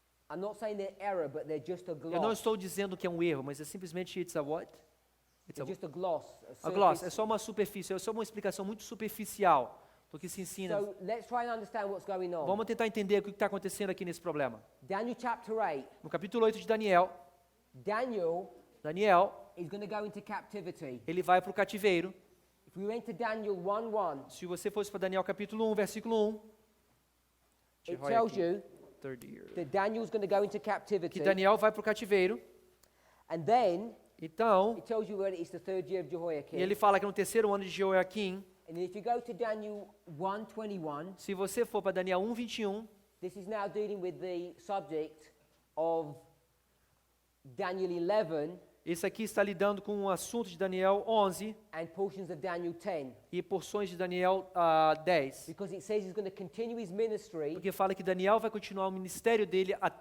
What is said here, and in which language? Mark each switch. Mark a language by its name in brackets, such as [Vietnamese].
[English] I'm not saying they're error, but they're just a gloss. [Portuguese] Eu não estou dizendo que é um erro, mas é simplesmente [English] it's a what? It's They're just a gloss. a gloss. surface. [Portuguese] É só uma superfície, é só uma explicação muito superficial do que se ensina. [English] So let's try and understand what's going on. [Portuguese] Vamos tentar entender o que está acontecendo aqui nesse problema. [English] Daniel chapter 8, [Portuguese] No capítulo 8 de Daniel, Daniel Daniel [English] he's going to go into captivity. [Portuguese] ele vai para o cativeiro. [English] If we went to Daniel 1:1, [Portuguese] Se você fosse para Daniel capítulo 1, versículo 1, [English] it tells you third year, that Daniel's going to go into captivity. [Portuguese] que Daniel vai para o cativeiro. [English] And then [Portuguese] Então, [English] it tells you when it's the third year of [Portuguese] e Jehoiakim. ele fala que no terceiro ano de Jeoaquim, [English] And if you go to Daniel 1:21, [Portuguese] se você for para Daniel 1, 21, [English] this is now dealing with the subject of Daniel 11 [Portuguese] esse aqui está lidando com o assunto de Daniel 11 [English] and portions of Daniel 10. [Portuguese] e porções de Daniel 10. [English] Because it says he's going to continue his ministry [Portuguese] Porque fala que Daniel vai continuar o ministério dele